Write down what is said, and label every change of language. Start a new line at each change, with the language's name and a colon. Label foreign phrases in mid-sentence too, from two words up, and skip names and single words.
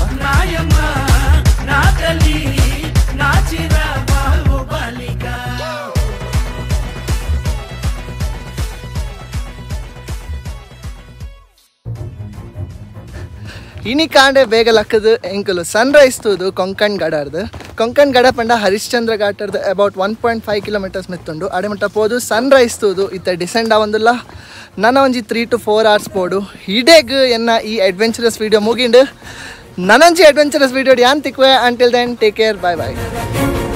Tulu: ಇನಿ ಕಾಂಡೆ ಬೇಗ ಲಕ್ಕದು ಎಂಕಲು ಸನ್ರೈಸ್ ತೂದು ಕೊಂಕಣ್ ಗಡರ್ದು ಕೊಂಕಣ್ ಗಡ ಪಂಡ ಹರಿಶ್ಚಂದ್ರ ಘಾಟರ್ದು
English: about 1.5 kilometers
Tulu: ಮಿತ್ತುಂಡು ಅಡೆಮಟ್ಟ ಪೋದು ಸನ್ರೈಸ್ ತೂದು ಇತ್ತ ಡಿಸೆಂಡ್ ಆವಂದುಲ್ಲ ನನ್ನ ಒಂಜಿ
English: 3 to 4 hours
Tulu: ಪೋಡು ಹಿಡೇಗ್ ಎನ್ನ ಈ
English: adventurous video
Tulu: ಮುಗಿಂಡು ನನಂಜಿ
English: adventurous video
Tulu: ಯಾನ್ ತಿಕ್ವೆ
English: until then take care bye bye